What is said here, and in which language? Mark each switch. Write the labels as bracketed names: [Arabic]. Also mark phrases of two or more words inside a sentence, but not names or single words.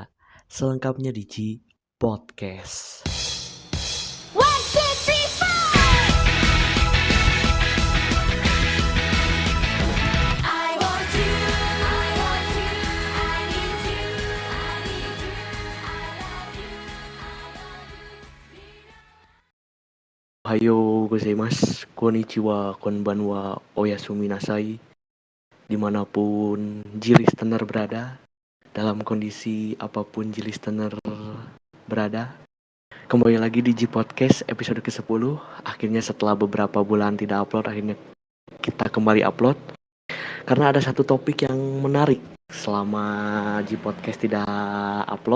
[Indonesian] Selengkapnya di G Podcast. [English] One, two, three, four. I want you, I want you, I need you, I need you, I love you, [Japanese] おはようございます、こんにちは、こんばんは、おやすみなさい. [Indonesian] Dimanapun G listener berada, dalam kondisi apapun G listener berada, kembali lagi di G Podcast episode ke-10. Akhirnya setelah beberapa bulan tidak upload, akhirnya kita kembali upload. Karena ada satu topik yang menarik selama G Podcast tidak upload.